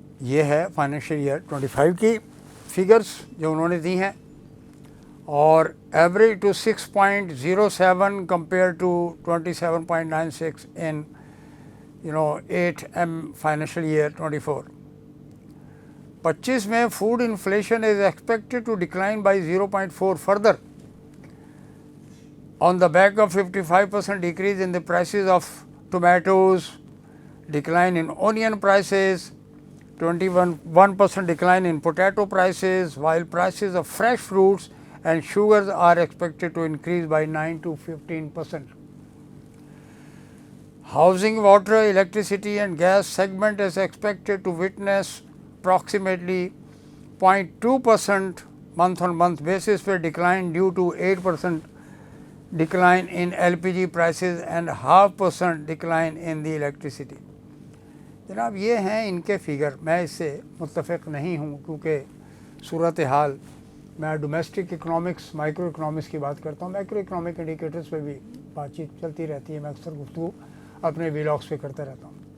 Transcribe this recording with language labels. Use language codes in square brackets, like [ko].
[ur] یہ ہے financial year 25 کی فگرز جو انہوں نے دی ہیں، اور [en] Average to 6.07 compare to 27.96 in 8M financial year 24. 25 میں food inflation is expected to decline by 0.4 further on the back of 55% decrease in the prices of tomatoes, decline in onion prices, 21% decline in potato prices, while prices of fresh fruits and sugars are expected to increase by 9 to 15%. Housing, water, electricity and gas segment is expected to witness approximately 0.2% month-on-month basis per decline due to 8% decline in LPG prices and 0.5% decline in the electricity. [ur] جناب یہ ہیں ان کے figure. میں اس سے متفق نہیں ہوں کیونکہ صورتحال، میں ڈومیسٹک اکنامکس، مائکرو اکنامکس کی بات کرتا ہوں. مائکرو اکنامک انڈیکیٹرز پہ بھی بات چیت چلتی رہتی ہے. میں اکثر گفتگو اپنے ویلاگس پہ کرتا رہتا ہوں.